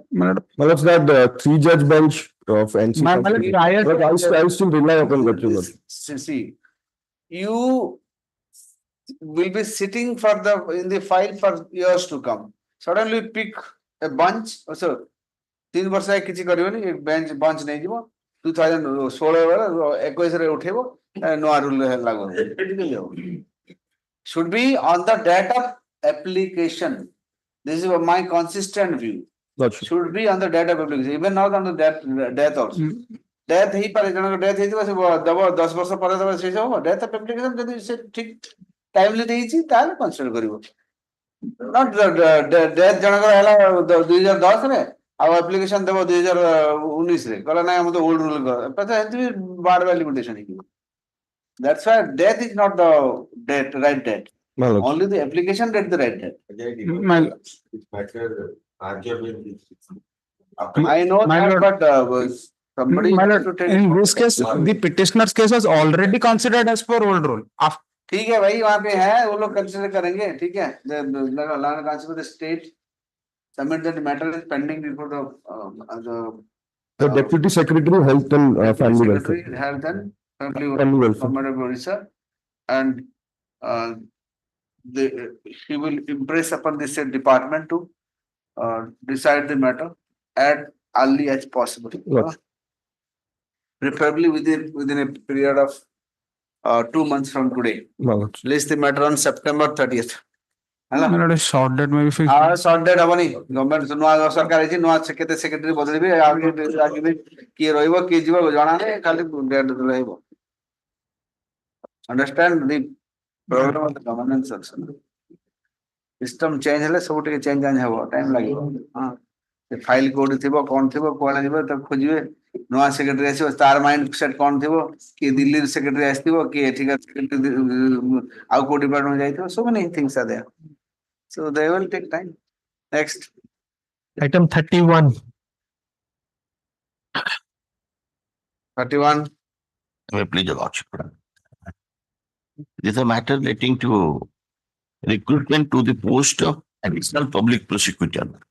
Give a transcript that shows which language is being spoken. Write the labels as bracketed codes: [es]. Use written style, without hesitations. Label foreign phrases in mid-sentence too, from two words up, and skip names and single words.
[en] my lord, Well, it's that 3-judge bench of NC. My lord, But I still rely upon that, your lord. See, you will be sitting in the file for years to come. Suddenly pick a bunch. [or] So 3 ବର୍ଷ କିଛି କରିବନି ବେଞ୍ଚ ବଞ୍ଚ ନେଇଯିବ 2016 ବେଳେ 21 ରେ ଉଠେଇବ ନୂଆ ରୁଲ ଲାଗୁ [en] should be on the date of application. This is my consistent view. Should be on the date of application, even not on the death also. [or] Death ହେଇପାରେ ଜଣଙ୍କ death ହେଇଥିବ ସେ ଦବ 10 ବର୍ଷ ପରେ ଦବ ସେ ସବୁ [en] death of application [or] ଯଦି ସେ ଠିକ timely ଦେଇଛି ତାହେଲେ consider କରିବ. Not death ଜଣଙ୍କର ହେଲା 2010 ରେ ଆଉ application ଦେବ 2019 ରେ କହିଲା ନାଇଁ ଆମେ ତ [en] old rule [or] ଏମିତି ବି [en] bar limitation [or] ହେଇଯିବ. [en] That's why death is not the right date. Only the application date the right date. I know that, but somebody has to tell in this case, the petitioner's case was already considered as per old rule. [hi] ठीक है भाई वहाँ पे है वो लोग कंसिडर करेंगे ठीक है [en] the state submit that matter is pending before the Deputy Secretary Health and Family Welfare. Health and Family Welfare. Government of Orissa, and he will impress upon the state department to decide the matter as early as possible. Preferably within a period of 2 months from today. Malad. List the matter on September 30th. My lord, a short date maybe fixed. Short date [or] ହବନି ଗଭର୍ଣ୍ଣମେଣ୍ଟ ନୂଆ ସରକାର ହେଇଛି ନୂଆ କେତେ ସେକ୍ରେଟାରୀ ବଦଳିବେ ଆଗେ କିଏ ରହିବ କିଏ ଯିବ ଜଣା ନାହିଁ ଖାଲି ଡେଟ୍ ରହିବ [en] understand the problem of the governance also system change [or] ହେଲେ ସବୁ ଟିକେ ଚେଞ୍ଜ ହେବ ଟାଇମ୍ ଲାଗିବ ହଁ ସେ ଫାଇଲ କୋଉଠି ଥିବ କଣ ଥିବ କୁଆଡେ ଯିବ ତାକୁ ଖୋଜିବେ ନୂଆ ସେକ୍ରେଟାରୀ ଆସିବ ତାର [en] mind set [or] କଣ ଥିବ କିଏ ଦିଲ୍ଲୀର ସେକ୍ରେଟାରୀ ଆସିଥିବ କିଏ ଏଠିକା ଆଉ କୋଉ ଡିପାର୍ଟମେଣ୍ଟ ଯାଇଥିବ [en] so many things are there so they will take time. Next. Item 31. 31. May please, Your Lordship. This is a matter relating to recruitment to the post of additional public prosecutor.